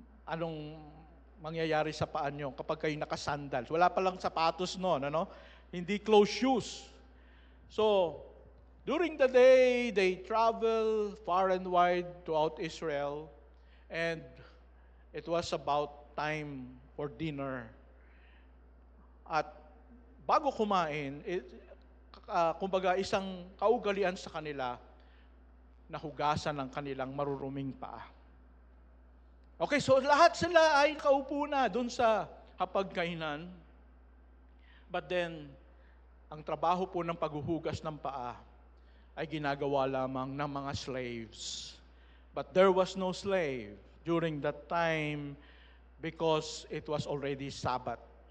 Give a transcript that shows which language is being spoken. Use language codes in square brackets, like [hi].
[tl] Anong mangyayari sa paan nyo kapag kayo nakasandals? Wala palang sapatos noon, ano? Hindi closed shoes. [en] So, during the day, they travel far and wide throughout Israel, and it was about time for dinner. [tl] At bago kumain, kumbaga isang kaugalian sa kanila, nahugasan ng kanilang maruruming paa. Okay, so lahat sila ay kaupo na doon sa hapagkainan. [en] But then, [tl] ang trabaho po ng paghuhugas ng paa ay ginagawa lamang ng mga slaves. [en] But there was no slave during that time because it was already Sabbath.